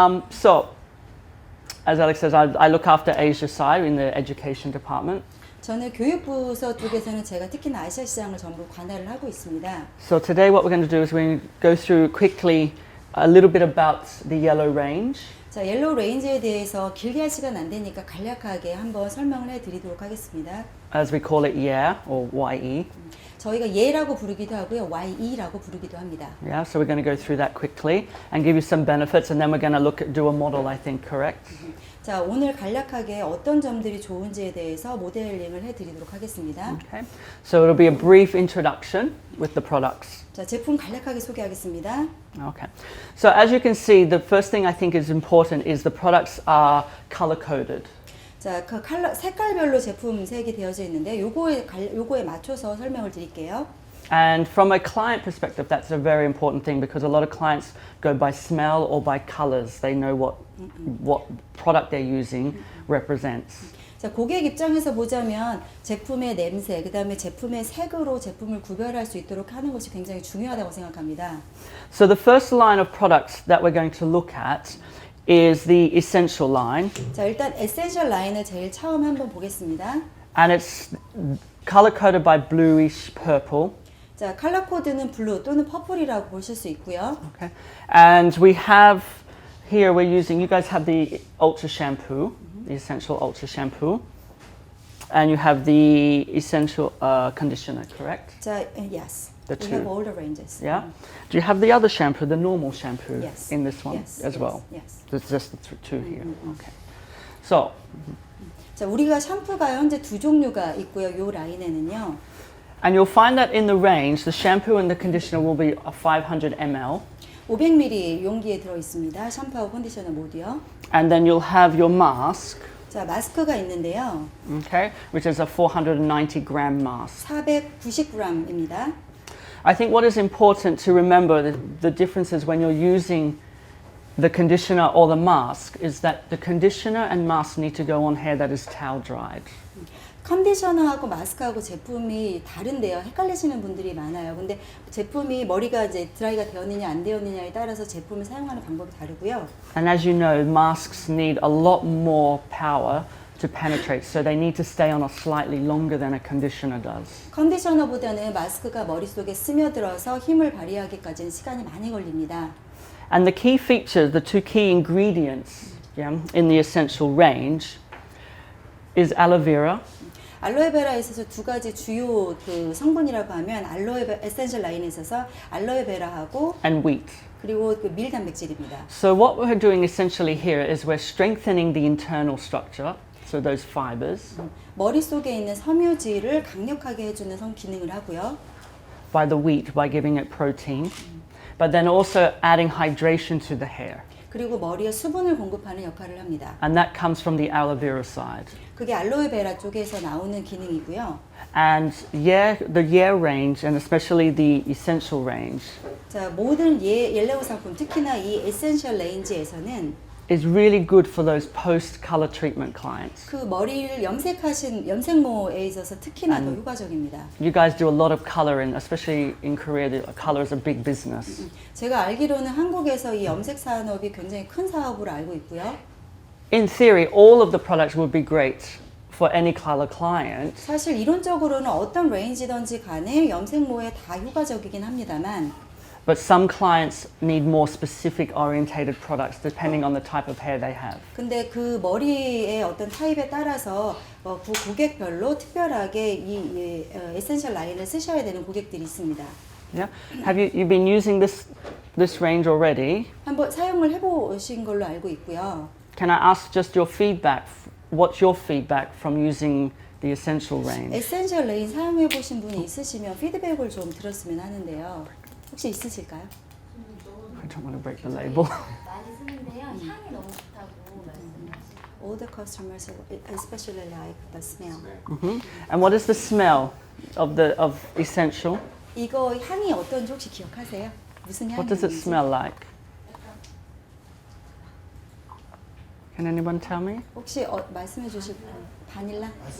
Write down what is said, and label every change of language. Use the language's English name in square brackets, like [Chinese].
[English] So, as Alex says, I look after Asia side in the education department. [Korean] 저는 교육부서 쪽에서는 제가 특히나 아시아 시장을 전부 관할을 하고 있습니다. [English] So today what we're going to do is we're going to go through quickly a little bit about the Yellow range. [Korean] 자, 옐로우 레인지에 대해서 길게 할 시간 안 되니까 간략하게 한번 설명을 해드리도록 하겠습니다. [English] As we call it, yeah, or YE. [Korean] 저희가 예라고 부르기도 하고요, YE라고 부르기도 합니다. [English] Yeah, so we're going to go through that quickly and give you some benefits, and then we're going to do a model, I think, correct? [Korean] 자, 오늘 간략하게 어떤 점들이 좋은지에 대해서 모델링을 해드리도록 하겠습니다. [English] Okay. So it'll be a brief introduction with the products. [Korean] 자, 제품 간략하게 소개하겠습니다. [English] Okay. So as you can see, the first thing I think is important is the products are color coded. [Korean] 자, 그 색깔별로 제품 색이 되어져 있는데 요거에 맞춰서 설명을 드릴게요. [English] And from a client perspective, that's a very important thing because a lot of clients go by smell or by colors. They know what product they're using represents. [Korean] 자, 고객 입장에서 보자면 제품의 냄새, 그다음에 제품의 색으로 제품을 구별할 수 있도록 하는 것이 굉장히 중요하다고 생각합니다. [English] So the first line of products that we're going to look at is the essential line. [Korean] 자, 일단 에센셜 라인을 제일 처음 한번 보겠습니다. [English] And it's color coded by bluish purple. [Korean] 자, 컬러 코드는 블루 또는 퍼플이라고 보실 수 있고요. [English] Okay. And we have here, we're using, you guys have the Ultra shampoo. the Essential Ultra Shampoo. And you have the Essential Conditioner, correct? 자, yes. The We two. have all the ranges. Yeah. Do you have the other shampoo, the normal shampoo, Yes. in this one Yes, as yes, well? yes. There's just the two here. Okay. So, [Korean] 자, 우리가 샴푸가 현재 두 종류가 있고요. 요 라인에는요. [English] and you'll find that in the range, the shampoo and the conditioner will be 500 ml. [Korean] 500ml 용기에 들어 있습니다. 샴푸하고 컨디셔너 모두요. [English] And then you'll have your mask, [Korean] 자, 마스크가 있는데요. [English] okay, which is a 490 gram mask. [Korean] 490g입니다. [English] I think what is important to remember, the differences when you're using the conditioner or the mask, is that the conditioner and mask need to go on hair that is towel dried. [Korean] 컨디셔너하고 마스크하고 제품이 다른데요. 헷갈리시는 분들이 많아요. 근데 제품이 머리가 이제 드라이가 되었느냐 안 되었느냐에 따라서 제품을 사용하는 방법이 다르고요. [English] And as you know, masks need a lot more power to penetrate, so they need to stay on a slightly longer than a conditioner does. [Korean] 컨디셔너보다는 마스크가 머릿속에 스며들어서 힘을 발휘하기까지는 시간이 많이 걸립니다. [English] And the key features, the two key ingredients in the essential range is aloe vera [Korean] 알로에베라에 있어서 두 가지 주요 그 성분이라고 하면 에센셜 라인에 있어서 알로에베라하고 [English] and wheat. [Korean] 그리고 그 밀 단백질입니다. [English] So what we're doing essentially here is we're strengthening the internal structure, so those fibers, [Korean] 머릿속에 있는 섬유질을 강력하게 해주는 기능을 하고요. [English] by the wheat, by giving it protein, but then also adding hydration to the hair. [Korean] 그리고 머리에 수분을 공급하는 역할을 합니다. [English] And that comes from the aloe vera side. [Korean] 그게 알로에베라 쪽에서 나오는 기능이고요. [English] And the year range, and especially the essential range, [Korean] 자, 모든 옐로우 상품, 특히나 이 에센셜 레인지에서는 [English] is really good for those post-color treatment clients. [Korean] 그 머리를 염색하신 염색모에 있어서 특히나 더 효과적입니다. [English] You guys do a lot of coloring, especially in Korea. The color is a big business. [Korean] 제가 알기로는 한국에서 이 염색 산업이 굉장히 큰 사업으로 알고 있고요. [English] In theory, all of the products would be great for any color client, [Korean] 사실 이론적으로는 어떤 레인지든지 간에 염색모에 다 효과적이긴 합니다만 [English] but some clients need more specific orientated products depending on the type of hair they have. [Korean] 근데 그 머리의 어떤 타입에 따라서 그 고객별로 특별하게 이 에센셜 라인을 쓰셔야 되는 고객들이 있습니다. [English] Yeah. Have you've been using this range already? [Korean] 한번 사용을 해보신 걸로 알고 있고요. [English] Can I ask just your feedback? What's your feedback from using the essential range? [Korean] 에센셜 레인 사용해 보신 분이 있으시면 피드백을 좀 들었으면 하는데요. 혹시 있으실까요? [English] I don't want to break the label. [Korean] 많이 쓰는데요. 향이 너무 좋다고 말씀하시고. [English] All the customers especially like the smell. And what is the smell of essential? [Korean] 이거 향이 어떤지 혹시 기억하세요? 무슨 향이 [English] What does it smell like? Can anyone tell me? [Korean] 혹시 말씀해 주실 바닐라?